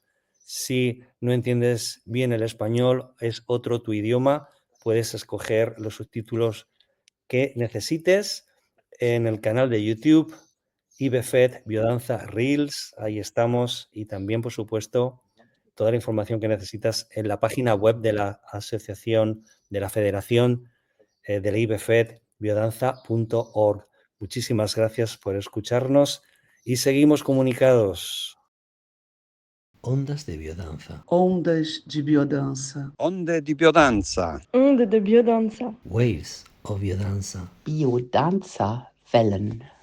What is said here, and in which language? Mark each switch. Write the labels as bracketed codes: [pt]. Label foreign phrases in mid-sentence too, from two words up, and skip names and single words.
[es] Si no entiendes bien el español, es otro tu idioma, puedes escoger los subtítulos que necesites en el canal de YouTube, IBFED Biodanza Reels, ahí estamos, y también, por supuesto, toda la información que necesitas en la página web de la asociación, de la federación de la IBFED, biodanza.org. Muchísimas gracias por escucharnos y seguimos comunicados. Ondas de biodanza. [pt] Ondas de biodança. [it] Onde di biodanza. [fr] Onde de biodanza. [en] Waves of biodanza. [de] Biodanza Wellen.